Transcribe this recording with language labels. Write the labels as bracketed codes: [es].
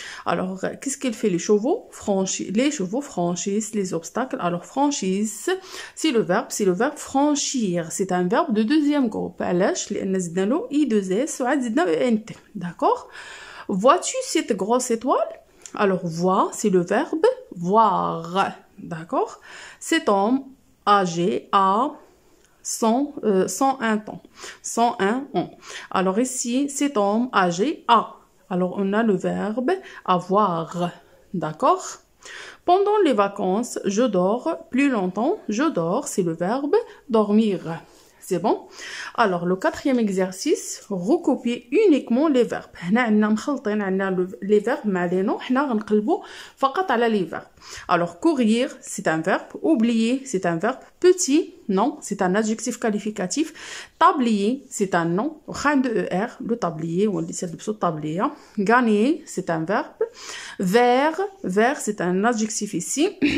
[fr] Alors, qu'est-ce qu'il fait les chevaux? Les chevaux franchissent les obstacles. Alors, franchissent, c'est le verbe franchir. C'est un verbe de deuxième groupe. [ar] علاش؟ لأن زدنا له I2S وعاد زدنا ENT. [fr] D'accord? Vois-tu cette grosse étoile? Alors, voir, c'est le verbe voir. D'accord? Cet homme âgé a 101 ans. 101 ans. Alors ici, cet homme âgé a. Alors on a le verbe avoir. D'accord? Pendant les vacances, je dors plus longtemps. Je dors, c'est le verbe dormir. C'est bon? Alors, le quatrième exercice, recopier uniquement les verbes. [ar] هنا عندنا مخلطين عندنا [fr] les verbes [ar] مع [fr] les noms. [ar] حنا غنقلبوا فقط على [fr] les verbes. Alors, courir, c'est un verbe. Oublier, c'est un verbe. Petit, non, c'est un adjectif qualificatif. Tablier, c'est un nom. de ER, le tablier, ou le tablier. Gagner, c'est un verbe. Vers, c'est un adjectif ici.